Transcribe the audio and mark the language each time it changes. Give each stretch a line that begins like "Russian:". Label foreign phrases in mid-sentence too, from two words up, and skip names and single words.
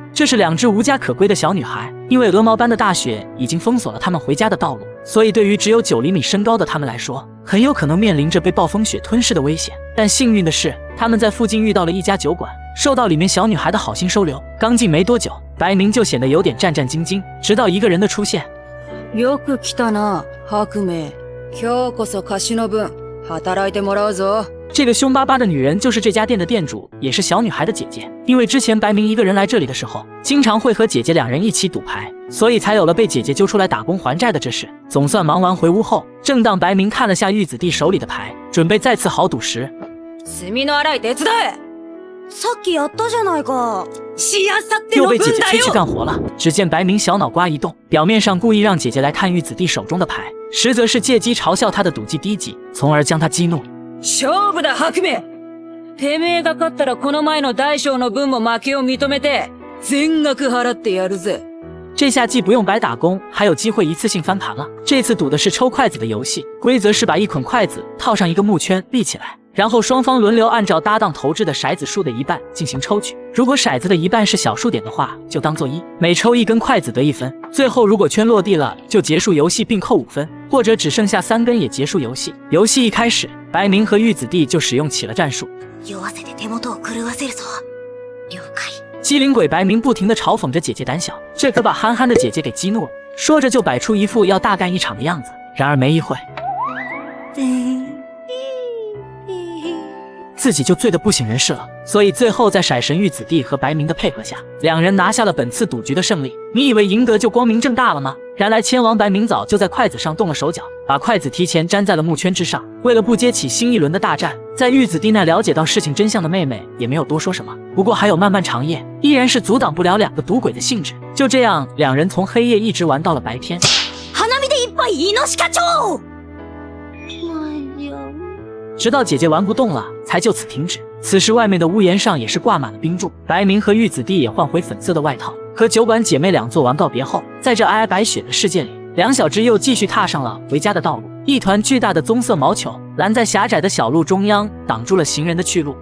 Chinese: 这是2只无家可归的小女孩，因为鹅毛般的大雪已经封锁了她们回家的道路，所以对于只有9厘米身高的她们来说，很有可能面临着被暴风雪吞噬的危险。但幸运的是，她们在附近遇到了一家酒馆，受到里面小女孩的好心收留。刚进没多久，白明就显得有点战战兢兢，直到一个人的出现。
Japanese: よく来たな、白明。今日こそ貸しの分、働いてもらうぞ。
Chinese: 这个凶巴巴的女人就是这家店的店主，也是小女孩的姐姐。因为之前白明一个人来这里的时候，经常会和姐姐2人一起赌牌， 所以才有了被姐姐揪出来打工还债的这事。总算忙完回屋后，正当白明看了下玉子弟手里的牌，准备再次豪赌时，
Japanese: 炭の洗い手伝え。さっきやったじゃないか。しあさって
Chinese: 又
Japanese: の分
Chinese: 被姐姐催去
Japanese: だよ。
Chinese: 干活了。只见白明小脑瓜一动，表面上故意让姐姐来看玉子弟手中的牌，实则是借机嘲笑他的赌技低级，从而将他激怒。
Japanese: 勝負だ、白明。てめえが勝ったらこの前の大将の分も負けを認めて、全額払ってやるぜ。
Chinese: 这下既不用白打工，还有机会一次性翻盘了。这次赌的是抽筷子的游戏，规则是把一捆筷子套上一个木圈立起来，然后双方轮流按照搭档投掷的骰子数的一半进行抽取。如果骰子的一半是小数点的话，就当做1，每抽一根筷子得1分。最后如果圈落地了，就结束游戏并扣5分，或者只剩下3根也结束游戏。游戏一开始，白明和玉子弟就使用起了战术。
Japanese: 酔わせて手元を狂わせるぞ。了解。
Chinese: 机灵鬼白明不停地嘲讽着姐姐胆小，这可把憨憨的姐姐给激怒了，说着就摆出一副要大干一场的样子。然而没一会，自己就醉得不省人事了。所以最后在骰神玉子弟和白明的配合下，两人拿下了本次赌局的胜利。你以为赢得就光明正大了吗？然来千王白明早就在筷子上动了手脚，把筷子提前粘在了木圈之上。为了不揭起新一轮的大战，在玉子弟那了解到事情真相的妹妹也没有多说什么。不过还有漫漫长夜，依然是阻挡不了两个赌鬼的兴致。就这样，两人从黑夜一直玩到了白天。
Japanese: 花見でいっぱいイノシカ町。
Chinese: 直到姐姐玩不动了，才就此停止。此时外面的屋檐上也是挂满了冰柱，白明和玉子弟也换回粉色的外套，和酒馆姐妹俩做完告别后，在这皑皑白雪的世界里，两小只又继续踏上了回家的道路。一团巨大的棕色毛球拦在狭窄的小路中央，挡住了行人的去路。